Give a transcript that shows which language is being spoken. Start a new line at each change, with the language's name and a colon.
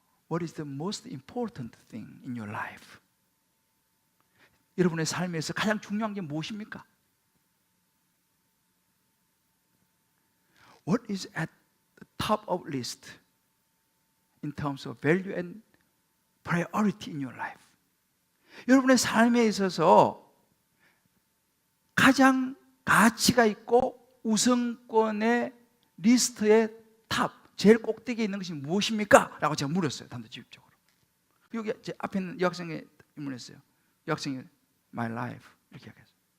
English: What is the most important thing in your life?
Korean: 여러분의 삶에서 가장 중요한 게 무엇입니까?
English: What is at the top of list in terms of value and priority in your life?
Korean: 여러분의 삶에 있어서 가장 가치가 있고 우선권의 리스트의 탑, 제일 꼭대기에 있는 것이 무엇입니까? 라고 제가 물었어요. 단도직입적으로. 여기 제 앞에 있는 여학생이 질문했어요. 여학생이
English: My life
Korean: 이렇게 얘기했어요.